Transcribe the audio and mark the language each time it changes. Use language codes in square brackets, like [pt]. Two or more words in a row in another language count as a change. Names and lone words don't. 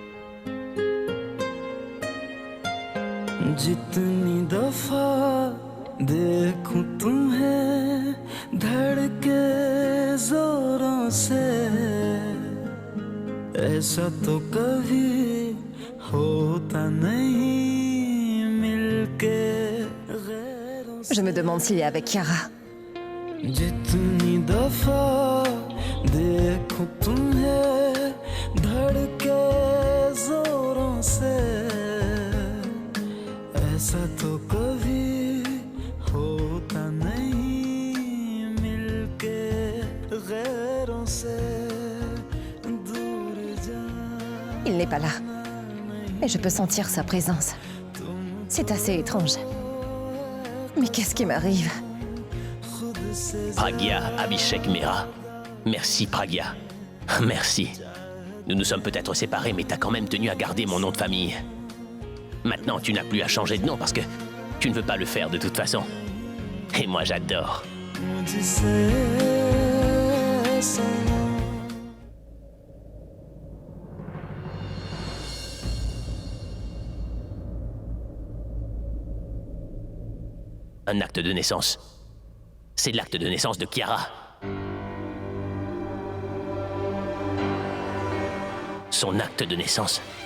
[hi] जितनी दफा देखूं तुम्हें धड़के जोरों से ऐसा तो कभी होता नहीं मिलके गैरों से [fr] Je me demande s'il est avec Chiara. [hi] जितनी दफा देखूं तुम्हें धड़के जोरों से ऐसा तो कभी होता नहीं मिलके गैरों से दूर जा [fr] Il n'est pas là. Mais je peux sentir sa présence. C'est assez étrange. Mais qu'est-ce qui m'arrive? Pragya Abhishek Mehra. Merci, Pragya. Merci. Nous nous sommes peut-être séparés, mais t'as quand même tenu à garder mon nom de famille. Maintenant, tu n'as plus à changer de nom parce que tu ne veux pas le faire de toute façon. Et moi, j'adore. [hi] मुझसे सनम [fr] Un acte de naissance. C'est l'acte de naissance de Chiara. Son acte de naissance.